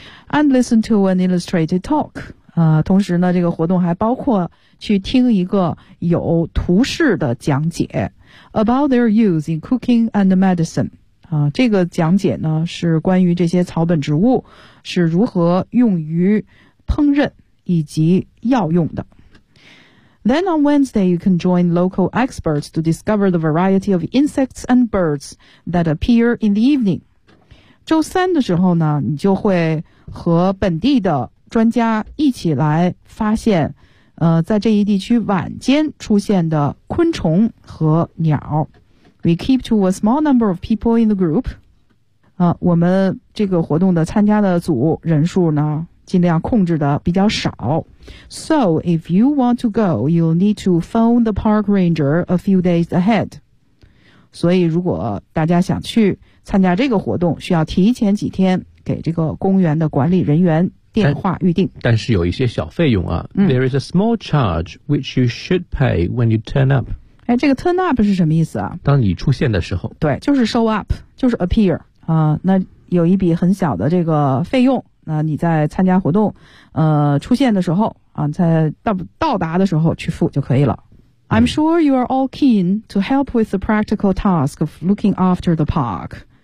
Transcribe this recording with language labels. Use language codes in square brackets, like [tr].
[en] And listen to an illustrated talk. [zh] 同时呢，这个活动还包括去听一个有图示的讲解 [en] about their use in cooking and medicine. [zh] 这个讲解呢是关于这些草本植物是如何用于烹饪以及药用的。 [en] Then on Wednesday, you can join local experts to discover the variety of insects and birds that appear in the evening. [zh] 周三的时候呢，你就会和本地的专家一起来发现在这一地区晚间出现的昆虫和鸟。 [en] We keep to a small number of people in the group. [zh] 我们这个活动的参加的组人数呢尽量控制的比较少。 [en] So if you want to go, you'll need to phone the park ranger a few days ahead. [zh] 所以如果大家想去参加这个活动，需要提前几天给这个公园的管理人员电话预定。但是有一些小费用啊、 [en] There is a small charge which you should pay when you turn up. [zh] 哎，这个 [en] turn up [zh] 是什么意思啊？当你出现的时候。对，就是 [en] show up， [zh] 就是 appear。那有一笔很小的这个费用，那你在参加活动，出现的时候啊，在到达的时候去付就可以了。 [en] I'm sure you are all keen to help with the practical task of looking after the park.